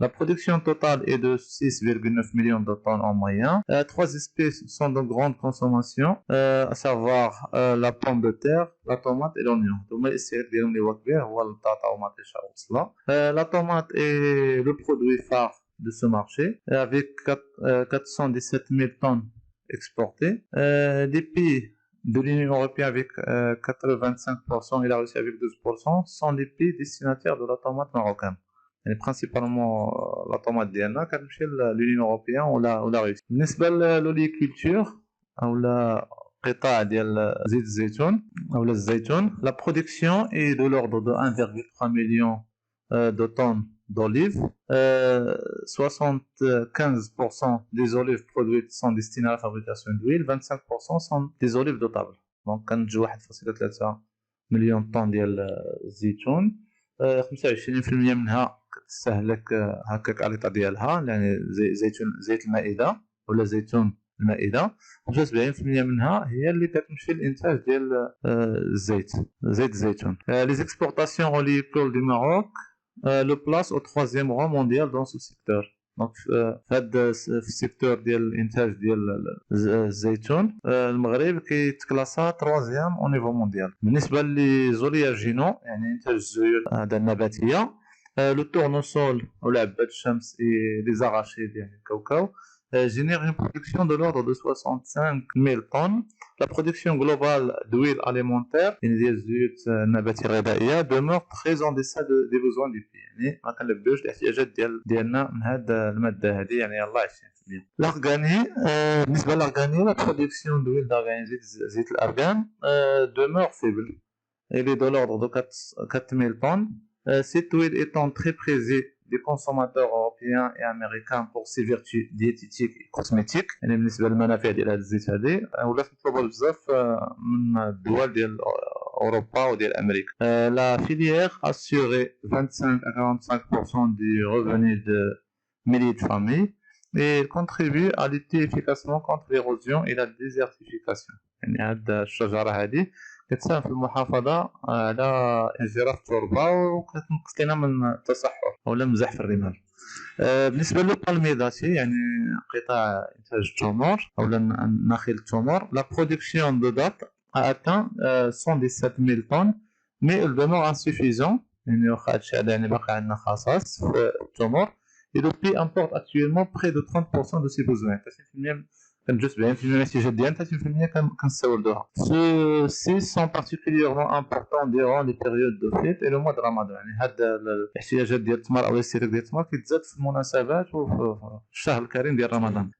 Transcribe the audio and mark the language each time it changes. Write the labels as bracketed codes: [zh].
[fr] La production totale est de 6,9 millions de tonnes en moyenne. Trois espèces sont de grande consommation, à savoir la pomme de terre, la tomate et l'oignon. [ar] هما الاساسيات ديالهم اللي هو كبير هو البطاطا ومطيشه والبصله. [fr] La tomate est le produit phare de ce marché avec 417 000 tonnes exportées. Les pays de l'Union européenne avec 85% et la Russie avec 12% sont les pays destinataires de la tomate marocaine. [ar] يعني [fr] principalement la tomate [ar] ديالنا كتمشي لليون اوروبيان ولا روسيا. بالنسبه للوليكولتور او قطاع ديال زيت الزيتون او الزيتون [fr] la production est de l'ordre de 1,3 million de tonnes d'olives. 75% des olives produites sont destinées à la fabrication d'huile, 25% sont des olives de table. [ar] Donc كنتج 1.3 مليون طن ديال الزيتون. 25% منها كتستهلك هكاك على الإطار ديالها يعني زيت المائدة ولا زيتون المائدة. 75% منها هي اللي كتمشي للإنتاج ديال زيت الزيتون. [fr] Les exportations oléicoles du Maroc le place au 3e rang mondial dans ce secteur. [ar] Donc في السيكتور ديال الانتاج ديال الزيتون المغرب كيتكلاسا [fr] 3e au niveau mondial. [ar] بالنسبه للزولياجينو يعني انتاج الزيوت هذا النباتيه لو تورنوسول ولا عباد الشمس لي زاراشيد يعني الكاوكاو [fr] génère une production de l'ordre de 65 000 tonnes. La production globale d'huile alimentaire [ar] ديال الزيوت النباتية الغذائية [fr] demeure très en deçà des besoins du pays. [ar] يعني ما كنلبيوش الاحتياجات ديالنا من هاد المادة هذه يعني يلاه 20%. [fr] L'argani [ar] بالنسبة للارغاني [fr] la production d'huile d'argan [ar] زيت الارغان [fr] demeure faible. Elle est de l'ordre de 4 000 tonnes. Cette huile étant très prisée des consommateurs européens et américains pour ses vertus diététiques et cosmétiques. [ar] يعني بالنسبة للمنافع ديال هاد الزيت هادي ولات مطلوبة بزاف من الدول ديال أوروبا وديال أمريكا. [fr] La filière assurait 25 à 45% du revenu de milliers de familles et elle contribue à lutter efficacement contre l'érosion et la désertification. [ar] يعني هاد الشجرة هادي كتساهم في المحافظة على انجراف التربة وكتنقص لنا من التصحر أو مزح في الرمال. بالنسبة للبالميداتي يعني قطاع إنتاج التمور أو نخيل التمور [fr] la production de date a atteint 117 000 tonnes mais elle demeure insuffisant [ar] يعني واخا هادشي هذا يعني باقي عندنا خصاص في التمور [fr] et le pays importe actuellement près de 30% de ses besoins. [ar] 30% كنجوز 70% من الاحتياجات ديالنا 30% كنستوردوها. [fr] Ceux-ci sont particulièrement importants durant les périodes de fête et le mois de Ramadan. [ar] يعني هاد الاحتياجات ديال التمر او الاستهلاك ديال التمر كيتزاد في المناسبات وفي الشهر الكريم ديال رمضان.